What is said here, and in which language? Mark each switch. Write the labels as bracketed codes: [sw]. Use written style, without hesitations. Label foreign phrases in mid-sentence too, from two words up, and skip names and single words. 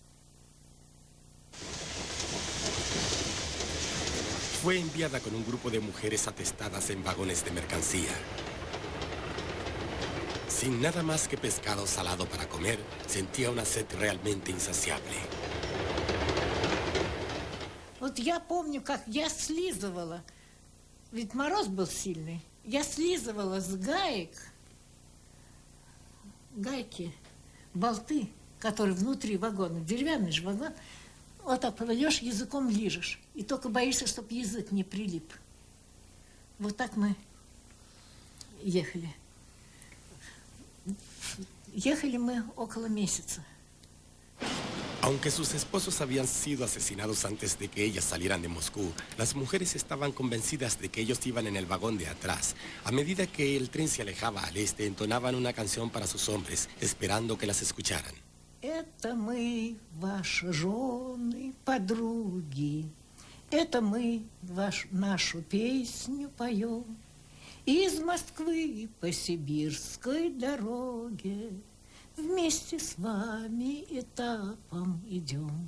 [es] Fue enviada con un grupo de mujeres atestadas en vagones de mercancía. Sin nada más que pescado salado para comer, sentía una sed realmente insaciable. [ru] Вот я помню, как я слизывала, ведь мороз был сильный, я слизывала с гаек, гайки, болты, которые внутри вагона, деревянный же вагон, вот так поведешь, языком лижешь, и только боишься, чтобы язык не прилип. Вот так мы ехали. Ехали мы около месяца. [es] Aunque sus esposos habían sido asesinados antes de que ellas salieran de Moscú, las mujeres estaban convencidas de que ellos iban en el vagón de atrás. A medida que el tren se alejaba al este, entonaban una canción para sus hombres, esperando que las escucharan. [ru] Это мы, ваши жены, подруги, это мы нашу песню поем. Из Москвы по сибирской дороге вместе с вами этапом идем.